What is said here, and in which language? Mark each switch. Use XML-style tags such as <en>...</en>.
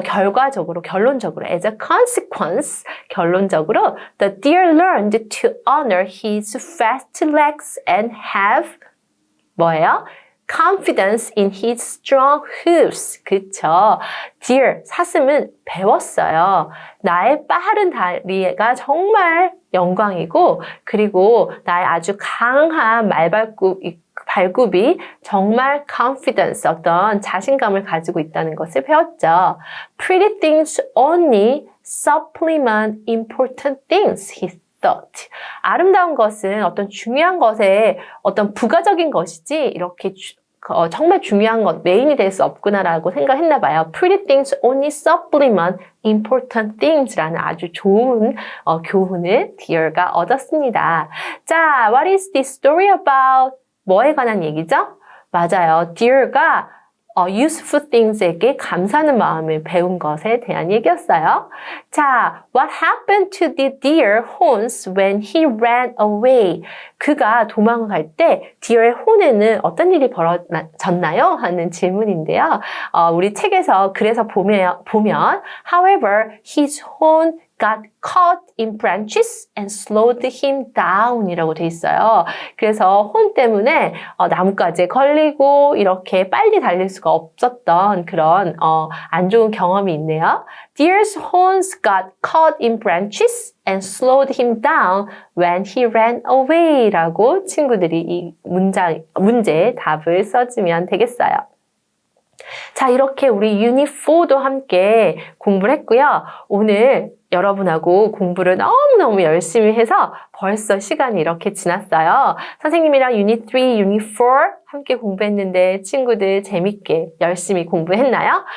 <ko>결론적으로,</ko> <en>as a consequence, 결론적으로, the deer learned to honor his fast legs and have,</en> <ko>뭐예요?</ko> <en>confidence in his strong hooves.</en> <ko>그쵸? deer, 사슴은 배웠어요. 나의 빠른 다리가 정말 영광이고, 그리고 나의 아주 강한 발굽이 정말 confidence, 어떤 자신감을 가지고 있다는 것을 배웠죠.</ko> <en>Pretty things only supplement important things, he thought.</en> <ko>아름다운 것은 어떤 중요한 것에 어떤 부가적인 것이지 이렇게 정말 중요한 것, 메인이 될 수 없구나라고 생각했나 봐요.</ko> <en>Pretty things only supplement important things라는</en> <ko>아주 좋은 교훈을</ko> <en>deer가 얻었습니다. 자, what is this story about?</en> <ko>뭐에 관한 얘기죠? 맞아요. deer가 useful things에게 감사하는 마음을 배운 것에 대한 얘기였어요.</ko> <en>자, what happened to the deer horns when he ran away?</en> <ko>그가 도망을 갈 때 deer의 혼에는 어떤 일이 벌어졌나요? 하는 질문인데요. 우리 책에서 그래서 보면</ko> <en>however, his horn got caught in branches and slowed him down</en> <ko>이라고 돼 있어요. 그래서 혼 때문에 나뭇가지에 걸리고 이렇게 빨리 달릴 수가 없었던 그런 안 좋은 경험이 있네요.</ko> <en>Deer's horns got caught in branches and slowed him down when he ran away</en> <ko>라고 친구들이 이 문제의 답을 써주면 되겠어요. 자, 이렇게 우리 유닛 4도 함께 공부를 했고요. 오늘 여러분하고 공부를 너무너무 열심히 해서 벌써 시간이 이렇게 지났어요. 선생님이랑 유닛 3, 유닛 4 함께 공부했는데 친구들 재밌게 열심히 공부했나요?</ko>